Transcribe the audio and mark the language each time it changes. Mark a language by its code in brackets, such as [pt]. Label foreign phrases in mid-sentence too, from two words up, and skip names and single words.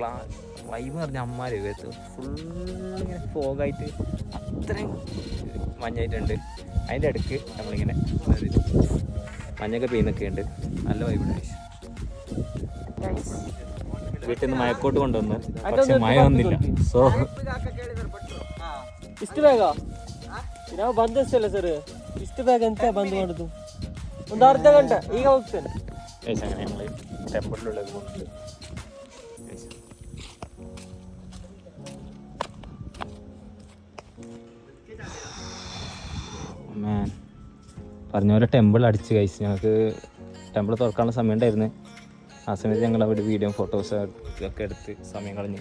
[ml] വൈബ് എന്ന് പറഞ്ഞാൽ അമ്മാര് ഫുള്ളിങ്ങനെ ഫോഗായിട്ട് അത്രയും മഞ്ഞായിട്ടുണ്ട്. അതിൻ്റെ ഇടയ്ക്ക് നമ്മളിങ്ങനെ മഞ്ഞൊക്കെ പെയ്യുന്നൊക്കെ ഉണ്ട്. നല്ല വൈബുണ്ട് ഗൈസ്. വീട്ടിൽ നിന്ന് മയക്കോട്ട് കൊണ്ടുവന്നു, പക്ഷെ മഴ വന്നില്ല. [kn] ಸೊ ಇಷ್ಟು ಬೇಗ ನಾವು ಬಂದಷ್ಟಲ್ಲ ಸರ್, ಇಷ್ಟು ಬೇಗ ಅಂತ ಬಂದ್ ಮಾಡುದು. ಒಂದು ಅರ್ಧ ಗಂಟೆ ಈಗ ಹೋಗ್ತೇನೆ. [ml] അങ്ങനെ ഞങ്ങൾ ടെമ്പിളിലുള്ളത് പോകുന്നുണ്ട്. പറഞ്ഞ പോലെ ടെമ്പിൾ അടിച്ച് ഗൈസ്. ഞങ്ങൾക്ക് ടെമ്പിൾ തുറക്കാനുള്ള സമയം ഉണ്ടായിരുന്നു. ആ സമയത്ത് ഞങ്ങൾ അവിടെ വീഡിയോ ഫോട്ടോസ് ഒക്കെ എടുത്ത് സമയം കളഞ്ഞു.